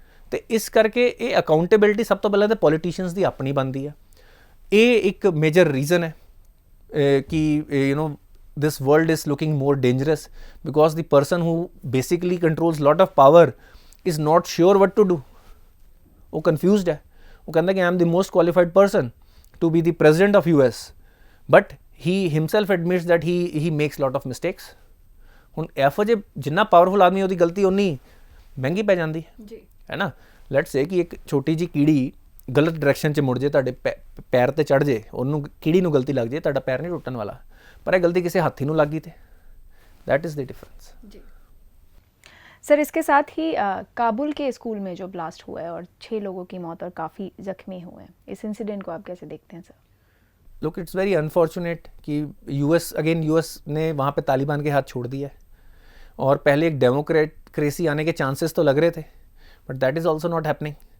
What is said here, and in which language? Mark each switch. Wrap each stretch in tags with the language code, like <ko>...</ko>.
<pa>ਤੇ ਇਸ ਕਰਕੇ ਇਹ ਅਕਾਊਂਟੇਬਿਲਿਟੀ ਸਭ ਤੋਂ ਪਹਿਲਾਂ ਤਾਂ ਪੋਲੀਟੀਸ਼ੀਅਨਸ ਦੀ ਆਪਣੀ ਬਣਦੀ ਹੈ। ਇਹ ਇੱਕ ਮੇਜਰ ਰੀਜ਼ਨ ਹੈ ਕਿ</pa> <en>this world is looking more dangerous, because the person who basically controls lot of power is not sure what to do.</en> <hi>वो confused है, वो कहता है कि</hi> <en>I am the most qualified person to be the president of US, but he himself admits that he makes lot of mistakes.</en> <pa>ਹੁਣ ਇਹੋ ਜਿਹੇ ਜਿੰਨਾ ਪਾਵਰਫੁਲ ਆਦਮੀ ਉਹਦੀ ਗਲਤੀ ਉਨੀ ਮਹਿੰਗੀ ਪੈ ਜਾਂਦੀ ਹੈ ਨਾ।</pa> <en>let's say</en> <pa>ਕਿ ਇੱਕ ਛੋਟੀ ਜਿਹੀ ਕੀੜੀ ਗਲਤ ਡਾਇਰੈਕਸ਼ਨ 'ਚ ਮੁੜ ਜੇ, ਤੁਹਾਡੇ ਪੈਰ ਤੇ ਚੜ ਜੇ, ਉਹਨੂੰ ਕੀੜੀ ਨੂੰ ਗਲਤੀ ਲੱਗ ਜੇ, ਤੁਹਾਡਾ ਪੈਰ ਨਹੀਂ ਟੁੱਟਣ ਵਾਲਾ,</pa> <hi>पर यह गलती किसी हाथी</hi> <pa>ਨੂੰ ਲੱਗ</pa> <hi>गई थे।</hi> <en>That is the difference. जी</en> <hi>sir, इसके साथ ही काबुल के स्कूल में जो ब्लास्ट हुआ है और 6 लोगों की मौत और काफ़ी जख्मी हुए हैं, इस इंसिडेंट को आप कैसे देखते हैं sir? Look,</hi> <en>it's very unfortunate</en> <hi>कि यूएस ने वहाँ पे तालिबान के हाथ छोड़ दिया है, और पहले एक डेमोक्रेसी आने के चांसेस तो लग रहे थे,</hi> <en>But that is also not happening.</en>